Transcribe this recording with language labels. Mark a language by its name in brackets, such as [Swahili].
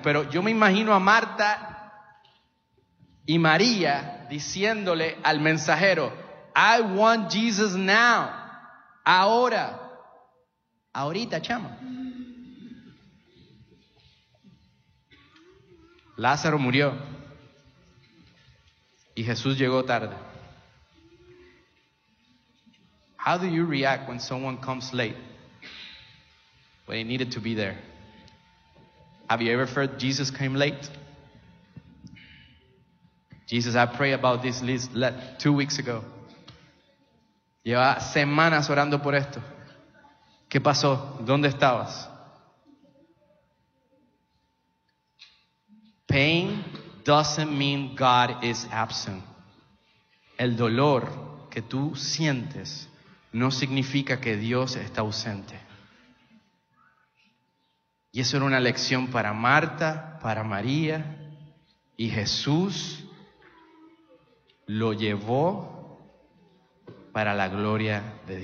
[Spanish] Pero yo me imagino a Marta y María diciéndole al mensajero, [English] I want Jesus now, [Spanish] ahora, ahorita, chama. Lázaro murió y Jesús llegó tarde. [English] How do you react when someone comes late? When he needed to be there. Have you ever heard Jesus came late? Jesus, I pray about this list 2 weeks ago. [Spanish] Lleva semanas orando por esto. ¿Qué pasó? ¿Dónde estabas? [English] Pain doesn't mean God is absent. [Spanish] El dolor que tú sientes no significa que Dios está ausente. Y eso era una lección para Marta, para María y Jesús. Lo llevó para la gloria de Dios.